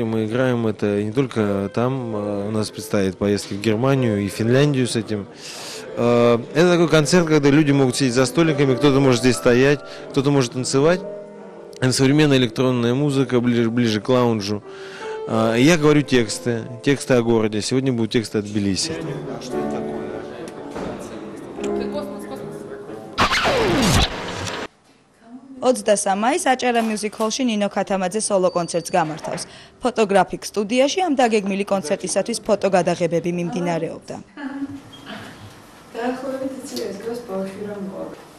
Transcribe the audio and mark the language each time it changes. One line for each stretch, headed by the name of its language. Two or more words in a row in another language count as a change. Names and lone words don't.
Russian: Мы играем это не только там. У нас предстоят поездки в Германию и Финляндию с этим. Это такой концерт, когда люди могут сидеть за столиками, кто-то может здесь стоять, кто-то может танцевать. Это современная электронная музыка, ближе к лаунжу. Я говорю тексты о городе. Сегодня будут тексты от Тбилиси.
Georgian: Ოცდასამაის აჭარა Music Hall-ში ნინო ქათამაძე სოლო კონცერტს გამართავს. ფოტოგრაფიკ სტუდიაში ამ დაგეგმილი კონცერტისათვის ფოტოგადაღებები მიმდინარეობდა. დაახლოებით იცი ეს დროს ბავშვი რომ მყავს.